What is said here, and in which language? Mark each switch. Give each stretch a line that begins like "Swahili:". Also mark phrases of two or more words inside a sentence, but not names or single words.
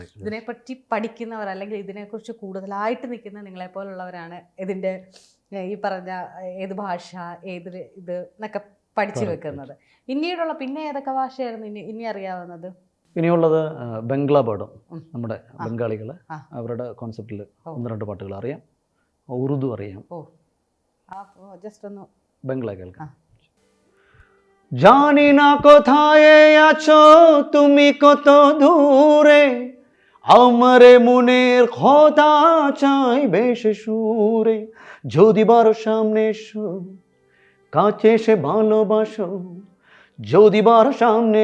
Malayalam: ഇതിനെപ്പറ്റി പഠിക്കുന്നവർ അല്ലെങ്കിൽ ഇതിനെക്കുറിച്ച് കൂടുതലായിട്ട് നിൽക്കുന്ന നിങ്ങളെപ്പോലുള്ളവരാണ് ഇതിൻ്റെ ഈ പറഞ്ഞ ഏത് ഭാഷ ഏത് ഇത് എന്നൊക്കെ പഠിച്ചു വെക്കുന്നത്. പിന്നീടുള്ള പിന്നെ ഏതൊക്കെ ഭാഷയായിരുന്നു ഇനി അറിയാവുന്നത്? ഇനിയുള്ളത് ബംഗ്ലാ പാടും. നമ്മുടെ ബംഗാളികൾ അവരുടെ കോൺസെപ്റ്റിൽ 1-2 പാട്ടുകൾ അറിയാം. ഉറുദു അറിയാം. ജസ്റ്റ് ഒന്ന് ബംഗ്ലാ കേൾക്കാം.
Bangla: জানি না কোথায় আছো তুমি কত দূরে, আমারে মনের কথা চাই বেশ সুরে, যদি বড় সামনে এসো কাছে এসে ভালোবাসো, যদি বড় সামনে